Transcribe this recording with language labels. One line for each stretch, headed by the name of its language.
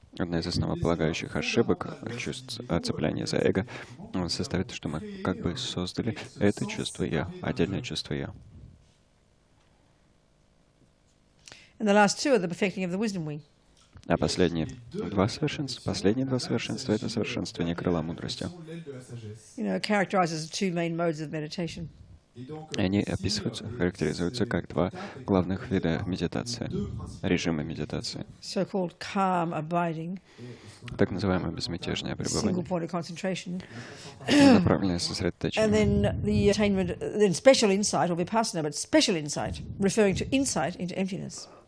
Russian: Одна из основополагающих ошибок чувств цепляния за эго состоит в том, что мы как бы создали это чувство «я», отдельное чувство «я».
English: And the last 2 are the perfecting of the wisdom wing.
Russian: А последние 2 совершенства — это совершенствование крыла мудрости.
English: Characterizes the 2 main modes of meditation.
Russian: И они характеризуются как 2 главных вида медитации, режима медитации.
English: So-called calm abiding.
Russian: Так называемое безмятежное пребывание.
English: Single point of concentration.
Russian: Направленное сосредоточение.
English: And then the attainment, then special insight or vipassana, but special insight, referring to insight into emptiness.